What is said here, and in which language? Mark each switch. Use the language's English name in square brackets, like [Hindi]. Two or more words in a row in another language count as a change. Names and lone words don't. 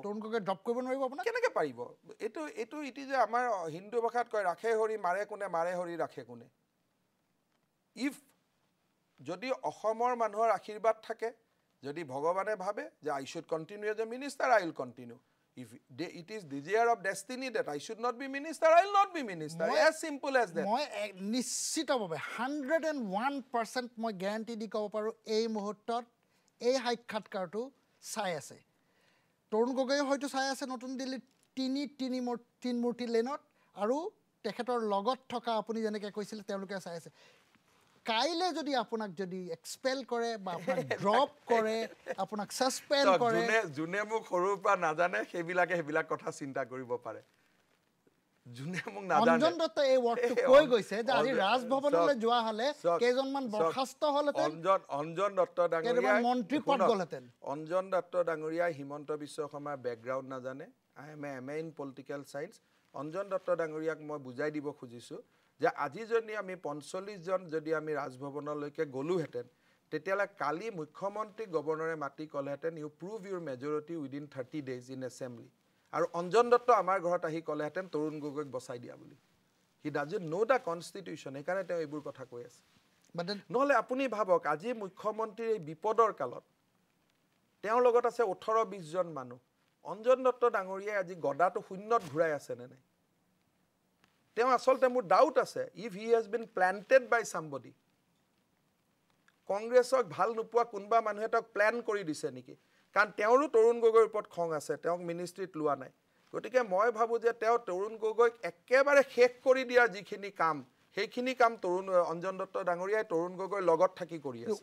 [Assamese] তৰুণ গগৈ ড্ৰপ কৰিব নোৱাৰিব আপোনাক কেনেকৈ পাৰিব এইটো [English] it is [Assamese] আমাৰ হিন্দু ভাষাত কয় ৰাখে হৰি মাৰে হৰি ৰাখে কোনে [English] ইফ [Assamese] যদি অসমৰ মানুহৰ আশীৰ্বাদ থাকে যদি ভগৱানে ভাবে যে [English] I should continue as a minister I will continue If it is desire of destiny that I should not be minister, I will not be minister. As simple as that. [Assamese] মই নিশ্চিতভাৱে 101% মই গ্যাৰান্টি দি ক'ব পাৰোঁ এই মুহূৰ্তত এই সাক্ষাৎকাৰটো চাই আছে তৰুণ গগৈ হয়তো চাই আছে নতুন দিল্লীত তিনমূৰ্তি লেনত আৰু তেখেতৰ লগত থকা আপুনি যেনেকৈ কৈছিলে তেওঁলোকে চাই আছে কাইলে যদি আপোনাক যদি এক্সপেল কৰে বা আপোনাক ড্ৰপ কৰে আপোনাক সাসপেন্ড কৰে যোনে মোক সৰুৰ পৰা নাজানে সেইবিলাক কথা চিন্তা কৰিব পাৰে যোনে মোক নাজানে অঞ্জন দত্ত এই ওয়ার্ডটো কৈ গৈছে যে আজি ৰাজভৱনলৈ যোৱা হলে কেইজনমান বৰখাস্ত হলতেন অঞ্জন দত্ত ডাঙৰীয়া মন্ত্ৰী পদ গলতেন অঞ্জন দত্ত ডাঙৰীয়া হিমন্ত বিশ্ব শৰ্মাৰ ব্যাকগ্ৰাউণ্ড নাজানে [English] I am MA in political science [Assamese] অঞ্জন দত্ত ডাঙৰীয়াক মই বুজাই দিব খুজিছো যে আজি যদি আমি 45 জন যদি আমি ৰাজভৱনলৈকে গলুহেতেন তেতিয়ালে কালি মুখ্যমন্ত্ৰী গৱৰ্ণৰে মাটি কলেহেতেন [English] you prove your majority within 30 days in [Assamese] এছেম্বলি আৰু অঞ্জন দত্ত আমাৰ ঘৰত আহি কলেহেতেন তৰুণ গগৈক বচাই দিয়া বুলি [English] he doesn't know the constitution [Assamese] একাৰণে তেওঁ এইবোৰ কথা কৈ আছে নহলে আপুনি ভাবক আজি মুখ্যমন্ত্ৰীৰ এই বিপদৰ কালত তেওঁৰ লগত আছে 18-20 জন মানুহ অঞ্জন দত্ত ডাঙৰীয়াই আজি গদাটো শূন্যত ঘূৰাই আছে নে নাই তেওঁ আসলতে মোৰ ডাউট আছে [English] if he has been planted by somebody [Assamese] কংগ্ৰেছক ভাল নোপোৱা কোনবা মানুহে তাক প্ল্যান কৰি দিছে নেকি কাৰণ তেওঁৰো তৰুণ গগৈৰ ওপৰত খং আছে তেওঁক মিনিষ্ট্ৰীত লোৱা নাই গতিকে মই ভাবো যে তেওঁ তৰুণ গগৈক একেবাৰে শেষ কৰি দিয়া যিখিনি কাম সেইখিনি কাম তৰুণ অঞ্জন দত্ত ডাঙৰীয়াই তৰুণ গগৈৰ লগত থাকি কৰি আছে